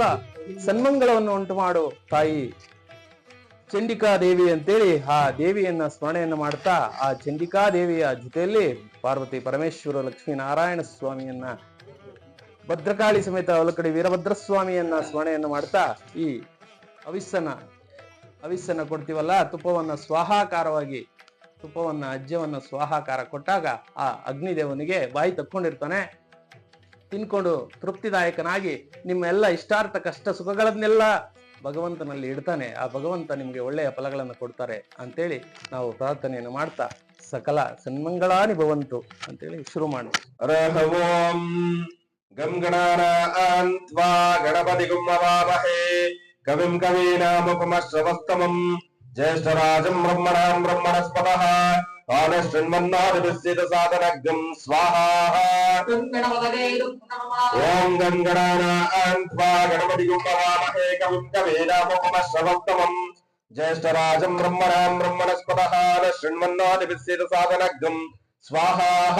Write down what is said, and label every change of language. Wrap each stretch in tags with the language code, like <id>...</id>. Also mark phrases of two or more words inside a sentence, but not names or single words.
<kn>ಸನ್ಮಂಗಳವನ್ನು ಉಂಟು ಮಾಡು ತಾಯಿ ಚಂಡಿಕಾ ದೇವಿ ಅಂತೇಳಿ ಆ ದೇವಿಯನ್ನ ಸ್ಮರಣೆಯನ್ನು ಮಾಡ್ತಾ ಆ ಚಂಡಿಕಾ ದೇವಿಯ ಜೊತೆಯಲ್ಲಿ ಪಾರ್ವತಿ ಪರಮೇಶ್ವರ ಲಕ್ಷ್ಮೀನಾರಾಯಣ ಸ್ವಾಮಿಯನ್ನ, ಭದ್ರಕಾಳಿ ಸಮೇತ ಒಲಕಡಿ ವೀರಭದ್ರ ಸ್ವಾಮಿಯನ್ನ ಸ್ಮರಣೆಯನ್ನು ಮಾಡ್ತಾ ಈ ಅವಿಸ್ಸನ್ನ ಕೊಡ್ತೀವಲ್ಲ, ತುಪ್ಪವನ್ನ ಸ್ವಾಹಾಕಾರವಾಗಿ ಅಜ್ಜವನ್ನ ಸ್ವಾಹಾಕಾರ ಕೊಟ್ಟಾಗ ಆ ಅಗ್ನಿದೇವನಿಗೆ ಬಾಯಿ ತಕ್ಕೊಂಡಿರ್ತಾನೆ. ತಿನ್ಕೊಂಡು ತೃಪ್ತಿದಾಯಕನಾಗಿ ನಿಮ್ಮ ಎಲ್ಲ ಇಷ್ಟಾರ್ಥ ಕಷ್ಟ ಸುಖಗಳನ್ನೆಲ್ಲ ಭಗವಂತನಲ್ಲಿ ಇಡ್ತಾನೆ. ಆ ಭಗವಂತ ನಿಮ್ಗೆ ಒಳ್ಳೆಯ ಫಲಗಳನ್ನು ಕೊಡ್ತಾರೆ ಅಂತೇಳಿ ನಾವು ಪ್ರಾರ್ಥನೆಯನ್ನು ಮಾಡ್ತಾ</kn> <sa>ಸಕಲ ಸನ್ಮಂಗಳಾನಿ ಭವಂತು</sa> <kn>ಅಂತೇಳಿ ಶುರು ಮಾಡಿ.</kn> <sa>ಓಂ ಗಂ ಗಣಾನಾನ್ತ್ವಾ ಗಣಪತಿ ಗುಮ್ಮವಾಮಹೇ ಕವಿಂ ಕವೀನಾಮುಪಮಶ್ರವಸ್ತಮಂ ಜ್ಯೇಷ್ಠರಾಜಂ ಬ್ರಹ್ಮಣಾಂ ಬ್ರಹ್ಮಣಸ್ಪತಃ ಆನಶೃಣ್ವನ್ನಾದಿಭಿಸ್ಸಿತ ಸಾಧನಗ್ಗಂ ಸ್ವಾಹಾ. ಓಂ ಗಂ ಗಣಾನಾನ್ತ್ವಾ ಗಣಪತಿ ಗುಮ್ಮವಾಮಹೇ ಕವಿಂ ಕವೀನಾಮುಪಮಶ್ರವಸ್ತಮಂ ಜ್ಯೇಷ್ಠರಾಜಂ ಬ್ರಹ್ಮಣಾಂ ಬ್ರಹ್ಮಣಸ್ಪತಃ ಆನಶೃಣ್ವನ್ನಾದಿಭಿಸ್ಸಿತ ಸಾಧನಗ್ಗಂ ಸ್ವಾಹಾ.</sa>